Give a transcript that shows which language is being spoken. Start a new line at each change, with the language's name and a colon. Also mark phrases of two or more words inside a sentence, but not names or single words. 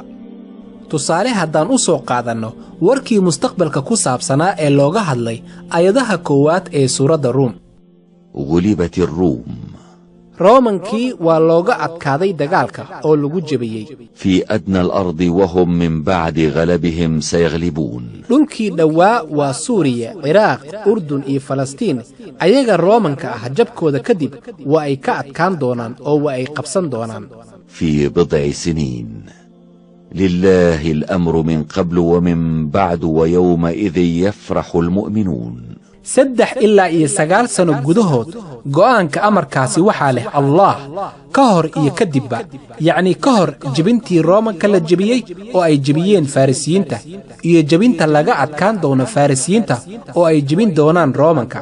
Somali: tusaale haddaan u soo qaadanno warkii mustaqbalka ku saabsanaa ee looga hadlay ayadaha koowaad ee suuradda ruum.
Arabic: غلبت الروم
Somali: roomankii waa looga adkaaday dagaalka oo lagu jebiyey.
Arabic: في أدنى الأرض وهم من بعد غلبهم سيغلبون
Somali: dhulkii dhowaa waa suuriya, ciraaq, urdun iyo falastiin. ayaga roomanka ah jabkooda kadib waa ay ka adkaan doonaan oo waa ay qabsan doonaan.
Arabic: في بضع سنين لله الأمر من قبل ومن بعد ويومئذ يفرح المؤمنون
Somali: 3 ilaa iyo 9 sano gudahood go'aanka amarkaasi waxaa leh Allah ka hor iyo kadibba, yacni ka hor jebintii roomanka la jebiyey oo ay jebiyeen farisiyiinta iyo jebinta laga adkaan doono farisiyiinta oo ay jebin doonaan roomanka.